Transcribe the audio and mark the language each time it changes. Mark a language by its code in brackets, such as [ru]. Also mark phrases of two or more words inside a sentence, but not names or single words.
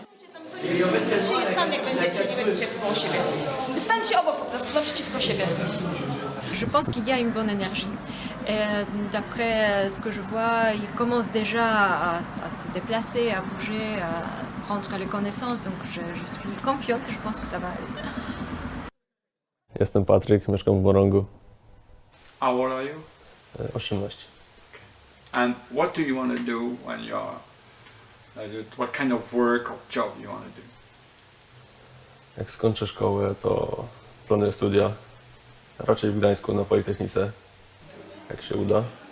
[fr] Je pense qu'il y a une bonne énergie. D'après ce que je vois, ils commencent déjà à se déplacer, à bouger, à prendre les connaissances. Donc je suis confiante, je pense que ça va aller. [pl] Jestem Patryk, mieszkam w Morongu. [en] How old are you? 18. And what do you want to do when you're what kind of work or job you want to do? [pl] Jak skończę szkołę, to planuję studia. Raczej w Gdańsku na Politechnice, jak się uda.